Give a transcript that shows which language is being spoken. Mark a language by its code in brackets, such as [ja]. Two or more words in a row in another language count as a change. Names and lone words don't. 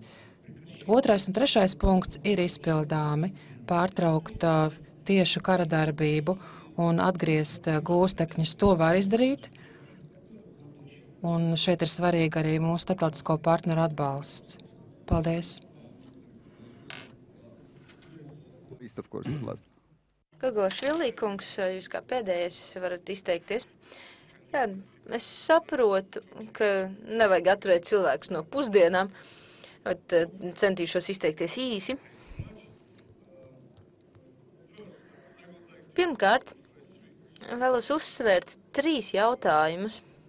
[lv] 2. un 3. punkts ir izpildāmi, pārtraukt tiešu kara darbību un atgriezt gūstekņus. To var izdarīt, un šeit ir svarīgi arī mūsu starptautisko partneru atbalsts. Paldies! [en] Least, of course, last. [lv] Gogolašvili kungs, jūs kā pēdējais varat izteikties. Jā, es saprotu, ka nevajag atturēt cilvēkus no pusdienām, bet centīšos izteikties īsi. Pirmkārt, vēlos uzsvērt 3 jautājumus.